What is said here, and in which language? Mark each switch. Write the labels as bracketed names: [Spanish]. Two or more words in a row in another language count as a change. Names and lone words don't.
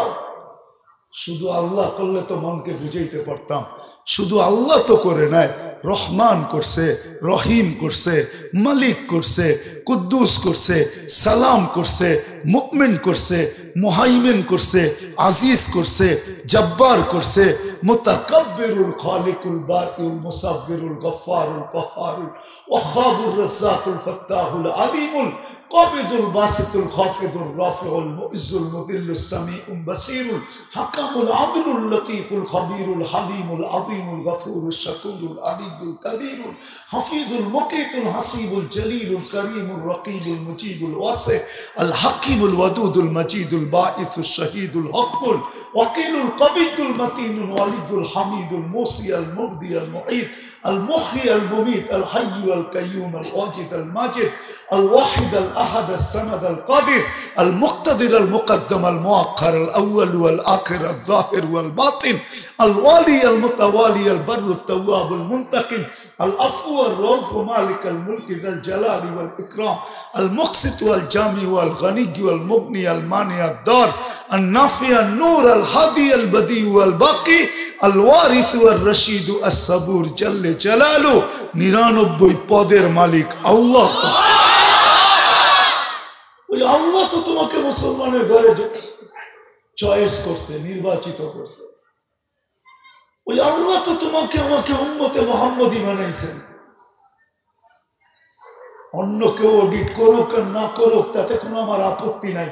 [Bangla] শুধু আল্লাহ করলে তো মনকে বুঝাইতে পারতাম। শুধু আল্লাহ তো করে নাই, রহমান করছে, রহিম করছে, মালিক করছে, কুদ্দুস করছে, সালাম করছে, মুমিন করছে, মুহাইমিন করছে, আজিজ করছে, জব্বার করছে, [Arabic] المتكبر الخالق البارئ المصور الغفار القهار الوهاب الرزاق الفتاح العليم القابض الباسط الخافض الرافع المعز المذل السميع البصير الحكم العدل اللطيف الخبير الحليم العظيم الغفور الشكور العليم القدير الحفيظ المقيت الحسيب الجليل الكريم الرقيب المجيب الواسع الحكيم الودود المجيد الباعث الشهيد الحق الوكيل القوي المتين الولي الحميد المحصي المبدئ المعيد المحيي المميت الحي القيوم الواجد الماجد الواحد الأحد الصمد القادر المقتدر المقدم المؤخر الأول والآخر الظاهر والباطن الوالي المتوالي البر التواب المنتقم العفو الرؤوف مالك الملك ذا الجلال والإكرام المقسط والجامع والغني والمغني المانع الدار النافع النور الهادي البديع والباقي الوارث والرشيد الصبور جل جلاله 99 [Bangla] পদের মালিক আল্লাহ। ওই আল্লাহ তো তোমাকে মুসলমানের ঘরে চয়েস করছে, নির্বাচিত করছে। ওই আল্লাহ তো তোমাকে আমাকে উম্মতে মুহাম্মাদি বানাইছেন। অন্য কেউ অডিট করুক আর না করুক তাতে কোনো আমার আপত্তি নাই।